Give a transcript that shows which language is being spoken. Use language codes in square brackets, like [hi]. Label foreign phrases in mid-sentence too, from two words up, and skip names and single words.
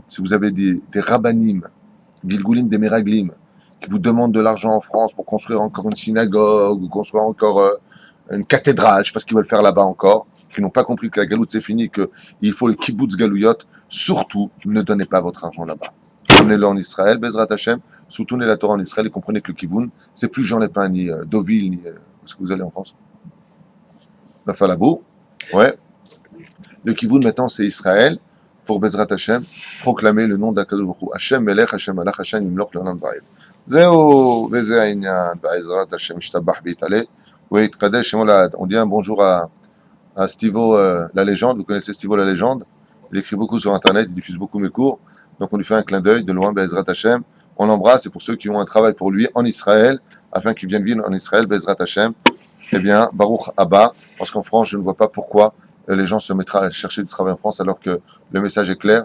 [fr] Si vous avez des rabbanim, Gilgulim, des Meraglim, qui vous demandent de l'argent en France pour construire encore une synagogue ou construire encore une cathédrale, je sais pas ce qu'ils veulent faire là-bas encore, qui n'ont pas compris que la galoute c'est fini, qu'il faut le [he] קיבוץ גלויות, [fr] surtout ne donnez pas votre argent là-bas. Donnez-le en Israël, [he] בעזרת השם, [fr] soutenez la Torah en Israël et comprenez que le kivun, c'est plus Jean Lépin ni Deauville, ni où est-ce que vous allez en France? La Falabou, ouais. Le kivun maintenant c'est Israël, pour [he] בעזרת השם, [fr] proclamer le nom d' [he] הקדוש ברוך הוא. ה' מלך, ה' מלך, ה' ימלוך לעולם ועד. זהו, וזה העניין, בעזרת השם ישתבח ויתעלה ויתקדש שמו לעד. [fr] On dit un bonjour à Stivo la légende, vous connaissez Stivo la légende, il écrit beaucoup sur internet, il diffuse beaucoup mes cours, donc on lui fait un clin d'œil de loin, [he] בעזרת השם, [fr] on l'embrasse, et pour ceux qui ont un travail pour lui en Israël, afin qu'il vienne vivre en Israël, [he] בעזרת השם, [fr] eh bien, [he] ברוך הבא, [fr] parce qu'en France, je ne vois pas pourquoi les gens se mettraient à chercher du travail en France alors que le message est clair.